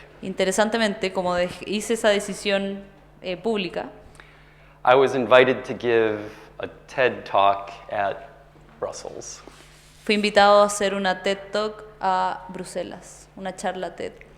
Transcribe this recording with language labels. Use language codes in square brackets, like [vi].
[es] Interesantemente, como hice esa decisión pública, [en] I was invited to give a TED Talk at Brussels. [es] fui invitado a hacer una TED Talk a Bruselas, una charla TED.